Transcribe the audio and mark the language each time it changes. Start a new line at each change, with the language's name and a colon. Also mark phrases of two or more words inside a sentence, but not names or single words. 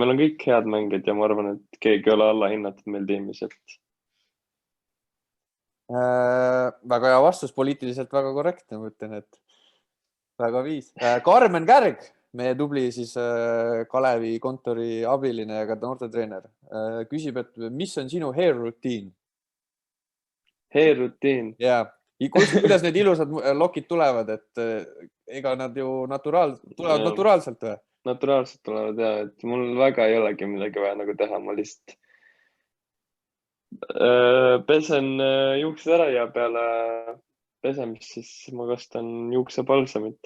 Estonian: Meil on kõik head mängijad ja ma arvan, et keegi ei ole allahinnatud meil tiimis, et väga hea vastus, poliitiliselt väga korrektne, ma ütlen, et väga viis. Karmen Kärg, meie tubli siis Kalevi kontori abiline ja ka noortetreener, küsib, et mis on sinu
English: hair routine? Hair routine?
Estonian: Jaa. Kuidas need ilusad lokid tulevad, et ega nad ju tulevad naturaalselt või? Naturaalselt tulevad ja, et mul väga ei olegi midagi vaja nagu teha, ma lihtsalt pesen juuksed ära ja peale pesemist siis ma kastan juuksepalsamit.